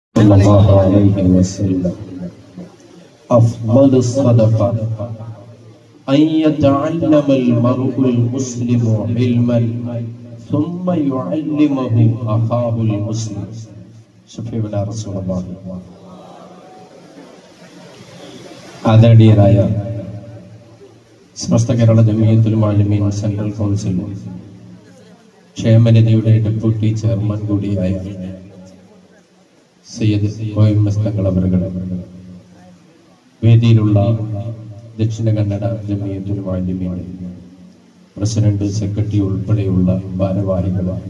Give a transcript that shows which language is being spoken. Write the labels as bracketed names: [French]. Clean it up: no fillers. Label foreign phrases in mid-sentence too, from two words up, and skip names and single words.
[Arabic] صلى الله عليه وسلم أفضل الصدقة أن يتعلم المرء المسلم علما ثم يعلمه أخاه المسلم. شفيعنا رسول الله. [Malayalam] ആദരണീയരായ സമസ്ത കേരള ജമിയത്തുൽ ഉലമ സെൻട്രൽ കൗൺസിൽ ക്ഷേമനിധിയുടെ ഡെപ്യൂട്ടി ചെയർമാൻ കൂടിയായ സയ്യിദ് OMS തങ്ങൾ അവരുടെ വേദിയിലുള്ള ദക്ഷിണ കന്നഡ ജമിയത്തുൽ ഉലമയുടെ പ്രസിഡന്റ്, സെക്രട്ടറി ഉൾപ്പെടെയുള്ള ഭാരവാഹികൾ,